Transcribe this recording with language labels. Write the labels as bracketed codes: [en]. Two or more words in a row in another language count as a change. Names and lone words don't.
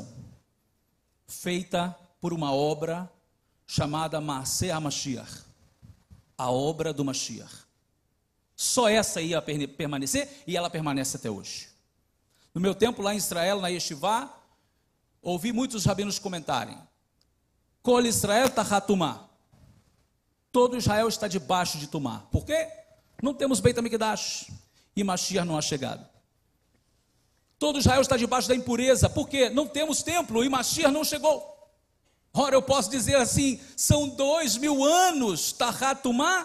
[pt] Feita por uma obra chamada Maaseh HaMashiach. A obra do Mashiach. Só essa ia permanecer e ela permanece até hoje. No meu tempo lá em Israel, na Yeshivá, ouvi muitos rabinos comentarem: [he] כל ישראל תחת טומאה. [pt] Todo Israel está debaixo de tumá. Por quê? Não temos [he] בית המקדש [pt] e Mashiach não há chegado. Todo Israel está debaixo da impureza. Por quê? Não temos templo e Mashiach não chegou. Ora, eu posso dizer assim, são 2000 anos, [he] תחת טומאה.